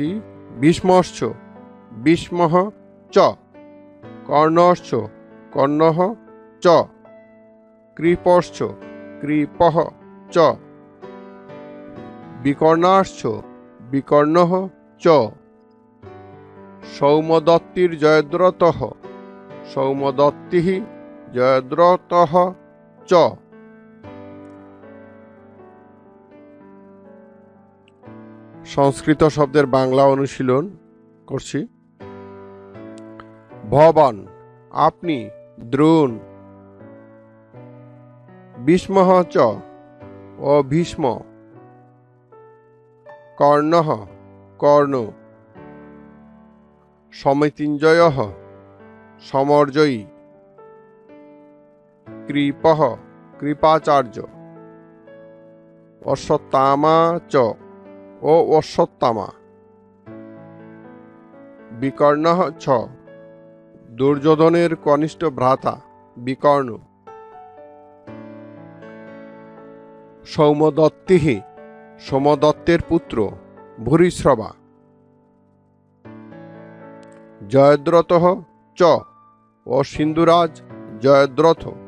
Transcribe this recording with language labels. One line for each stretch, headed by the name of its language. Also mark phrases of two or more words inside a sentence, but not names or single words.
Sanskrit: ভীষ্মশ্চ, ভীষ্মঃ চ, কর্ণশ্চ, কর্ণঃ চ, কৃপশ্চ, কৃপঃ চ, বিকর্ণাশ্চ, বিকর্ণঃ চ, সৌম্যদত্তির জয়দ্রতঃ, সৌম্যদত্তিঃ জয়দ্রতঃ চ।
Bangla: সংস্কৃত শব্দের বাংলা অনুশীলন করছি। ভবান, আপনি, দ্রোণ,
Sanskrit: ভীষ্মঃ চ,
Bangla: ও ভীষ্ম, কর্ণঃ, কর্ণ, সমিতিঞ্জয়ঃ, সমরজয়ী, কৃপঃ, কৃপাচার্য,
Sanskrit: অশ্বত্থামা চ,
Bangla: ও অশ্বত্থামা,
Sanskrit: বিকর্ণঃ ছ,
Bangla: দুর্যোধনের কনিষ্ঠ ভ্রাতা বিকর্ণ, সৌম্যদত্তিঃ, সোমদত্তের পুত্র ভূরিশ্রবা,
Sanskrit: জয়দ্রতঃ চ,
Bangla: ও সিন্ধুরাজ জয়দ্রথ।